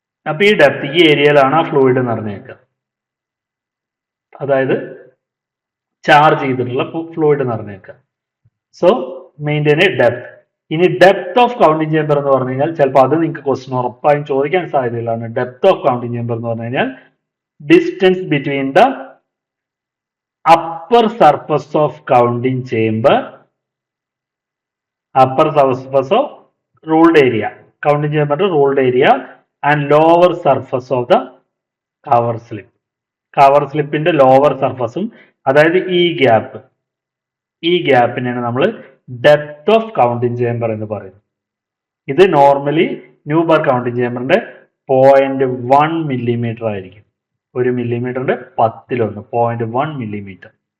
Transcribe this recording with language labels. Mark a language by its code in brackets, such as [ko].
[ml] അപ്പൊ ഈ ഡെപ്ത്, ഈ ഏരിയയിലാണ് ആ ഫ്ലൂയിഡ് നിറഞ്ഞേക്കുക. അതായത് ചാർജ് ചെയ്തിട്ടുള്ള fluid നിറഞ്ഞേക്കുക. So maintain A depth. ഇനി ഡെപ്ത് ഓഫ് കൗണ്ടിങ് ചേമ്പർ എന്ന് പറഞ്ഞു കഴിഞ്ഞാൽ ചിലപ്പോൾ അത് നിങ്ങൾക്ക് ക്വസ്റ്റ്യൻ ഉറപ്പായും ചോദിക്കാൻ സാധ്യതയുള്ളതാണ്. ഡെപ്ത് ഓഫ് കൗണ്ടിങ് ചേമ്പർ എന്ന് പറഞ്ഞു കഴിഞ്ഞാൽ [en] Distance between the upper surface of counting chamber, upper surface of ruled area, counting chamber ruled area, and lower surface of the cover slip. [ml] Cover സ്ലിപ്പിന്റെ lower സർഫസും, അതായത് ഈ gap ഈ ഗ്യാപ്പിനെയാണ് നമ്മൾ depth of counting chamber എന്ന് പറയുന്നത്. ഇത് normally Neubauer counting ചേംബറിന്റെ 0.1 millimetre ആയിരിക്കും. 1 മില്ലിമീറ്ററിന്റെ 10 0.1 millimetre.